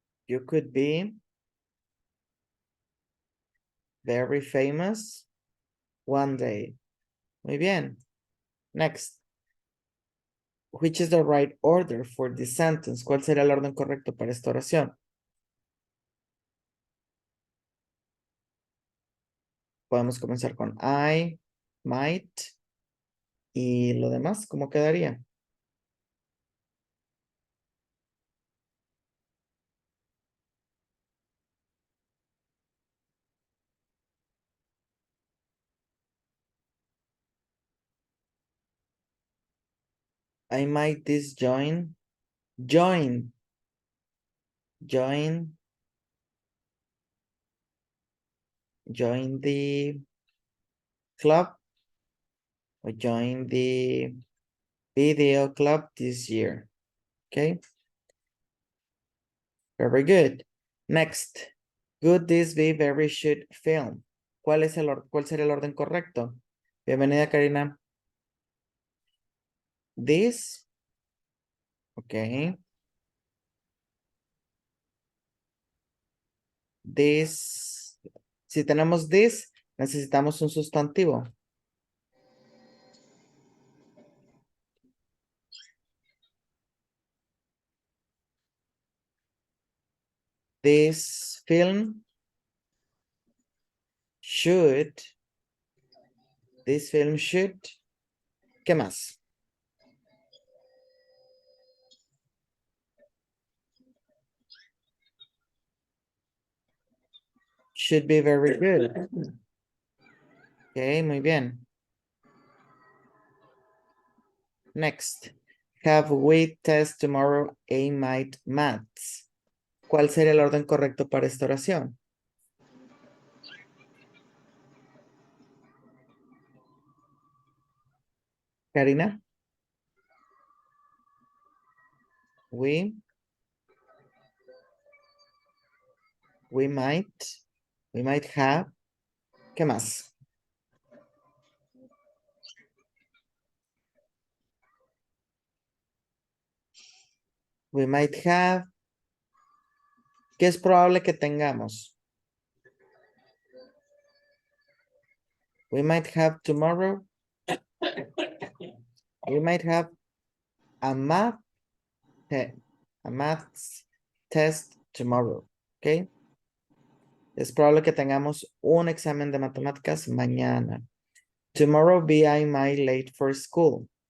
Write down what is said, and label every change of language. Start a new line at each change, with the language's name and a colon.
English: You could be very famous one day.
Spanish: Muy bien.
English: Next. Which is the right order for this sentence?
Spanish: ¿Cuál sería el orden correcto para esta oración? Podemos comenzar con
English: I, might.
Spanish: Y lo demás, ¿cómo quedaría?
English: I might disjoin. Join. Join the club or join the video club this year. Okay. Very good. Next. Could this be very should film?
Spanish: ¿Cuál sería el orden correcto? Bienvenida, Karina.
English: This. Okay. This.
Spanish: Si tenemos this, necesitamos un sustantivo.
English: This film should. This film should.
Spanish: ¿Qué más?
English: Should be very good. Okay,
Spanish: muy bien.
English: Next. Have we test tomorrow A might maths?
Spanish: ¿Cuál sería el orden correcto para esta oración? Karina?
English: We might have.
Spanish: ¿Qué más?
English: We might have.
Spanish: ¿Qué es probable que tengamos?
English: We might have tomorrow. We might have a maths test tomorrow. ¿Ok?
Spanish: Es probable que tengamos un examen de matemáticas mañana.
English: Tomorrow be I might late for school.